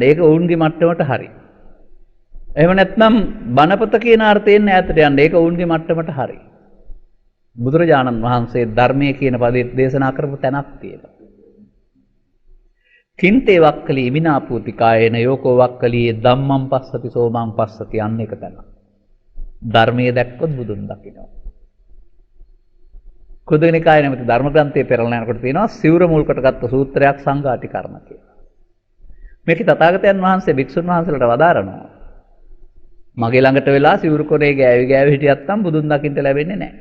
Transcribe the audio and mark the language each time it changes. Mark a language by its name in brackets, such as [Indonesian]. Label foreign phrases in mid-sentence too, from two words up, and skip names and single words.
[Sinhala] ඒක ඔවුන්ගේ මට්ටමට හරි. එහෙම නැත්නම් බණපොත කියන අර්ථයෙන් ඈතට යන්න. ඒක ඔවුන්ගේ මට්ටමට හරි. බුදුරජාණන් වහන්සේ ධර්මයේ කියන පදේ දේශනා කරපු තැනක් තියෙනවා. [Pali] කින්තේ වක්කලි ඉමිනාපූති කායේන යෝකෝ වක්කලියේ ධම්මං පස්සති සෝමං පස්සති [Sinhala] අන්න එක තැන. ධර්මයේ දැක්කොත් බුදුන් දකිනවා. කුද්දකනිකාය නැමැති ධර්ම ග්‍රන්ථයේ පෙරලන යනකොට තියෙනවා සිවුර මුල් කොට ගත්ත සූත්‍රයක් සංඝාටිකරණ කියලා. මේක තථාගතයන් වහන්සේ භික්ෂුන් වහන්සේලාට වදාරනවා. මගේ ළඟට වෙලා සිවුරු කොරේ ගෑවි හිටියත් නම් බුදුන් දකින්න ලැබෙන්නේ නැහැ.